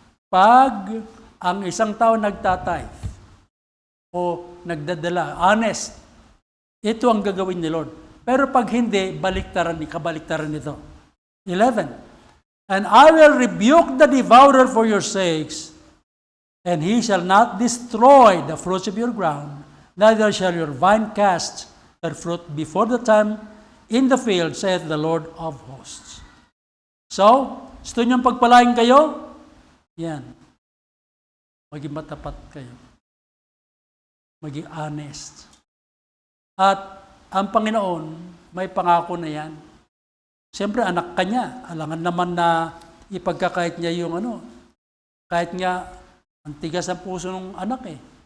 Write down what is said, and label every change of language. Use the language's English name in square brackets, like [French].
[Filipino] Pag ang isang tao nagtatithe o nagdadala, honest, ito ang gagawin ni Lord. Pero pag hindi, kabaliktaran nito. 11. [English] And I will rebuke the devourer for your sakes, and he shall not destroy the fruits of your ground, neither shall your vine cast her fruit before the time in the field, saith the Lord of hosts. [Filipino] So, gusto niyong pagpalain kayo? Yan. Maging matapat kayo. Maging honest. At ang Panginoon, may pangako na yan. Siyempre, anak ka niya. Alangan naman na ipagkakait niya yung kahit nga, ang tigas ang puso ng anak eh.